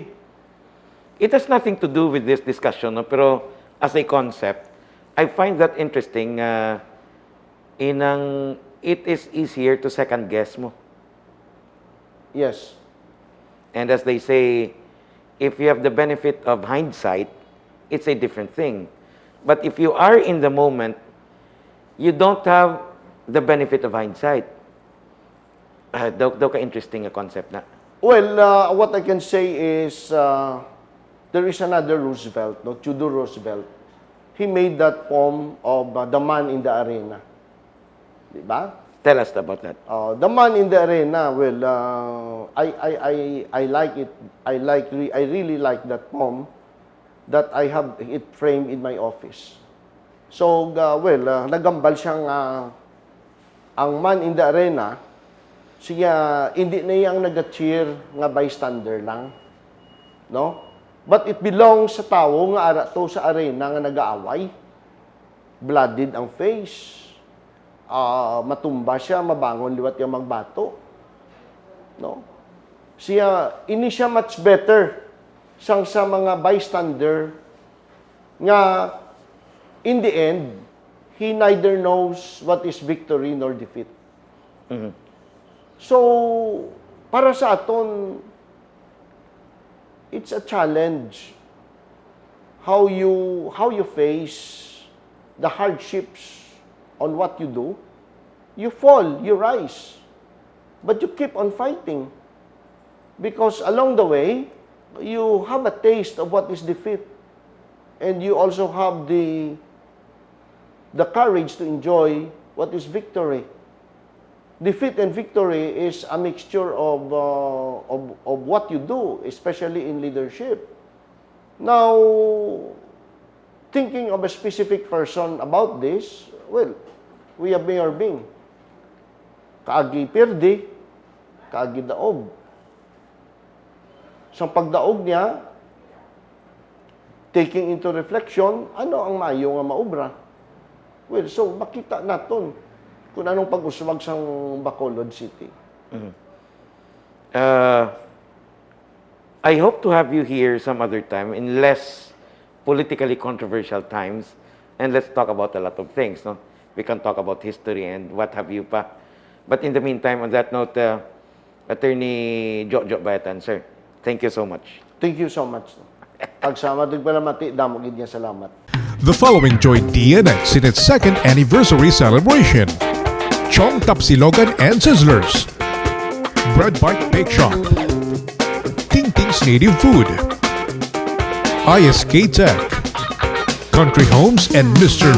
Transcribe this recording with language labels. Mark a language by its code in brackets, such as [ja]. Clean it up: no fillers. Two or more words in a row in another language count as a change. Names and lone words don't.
[en] It has nothing to do with this discussion, no? Pero as a concept, I find that interesting. It is easier to second guess mo. Yes. And as they say, if you have the benefit of hindsight, it's a different thing. But if you are in the moment, you don't have the benefit of hindsight. [hil] Daw ka interesting a concept na. [en] Well, what I can say is there is another Roosevelt, no? Theodore Roosevelt. He made that poem of The Man in the Arena. [hil] Diba? [en] Tell us about that. The Man in the Arena, well, I like it. I really like that poem that I have it framed in my office. So, [hil] nagambal siyang ang [en] man in the arena, [hil] siya, hindi na yang nag-cheer nga bystander lang. [en] No? But it belongs [hil] sa tao nga ara to sa arena nga nag-aaway. Blooded ang face. Matumba siya, mabangon liwat yung magbato. [en] No? [hil] Ini siya [en] much better [hil] sang sa mga bystander nga [en] in the end, he neither knows what is victory nor defeat. Mm-hmm. So, [hil] para sa aton, [en] it's a challenge how you face the hardships on what you do. You fall, you rise, but you keep on fighting because along the way you have a taste of what is defeat, and you also have the courage to enjoy what is victory. Defeat and victory is a mixture of what you do, especially in leadership. Now, thinking of a specific person about this, well, we have Mayor Bing. [hil] Kaagi pirdi, kaagi daog. Sa pagdaog niya, [en] taking into reflection, [hil] ano ang maayo nga maubra? Well, so makita naton kung anong pag-uswag sa Bacolod City. Mm-hmm. [en] I hope to have you here some other time in less politically controversial times, and let's talk about a lot of things. No? We can talk about history and what have you pa. But in the meantime, on that note, Attorney Jojo Bayatan, sir, thank you so much. Thank you so much. [hil] Pagsama tigpalamati, damo gid niya salamat. [en] The following joined DNX in its second anniversary celebration. Chong Tapsilogan and Sizzlers, Bread Bite Bake Shop, Ting Ting Dnx Native Food, ISK Tech, Country Homes, and Mr.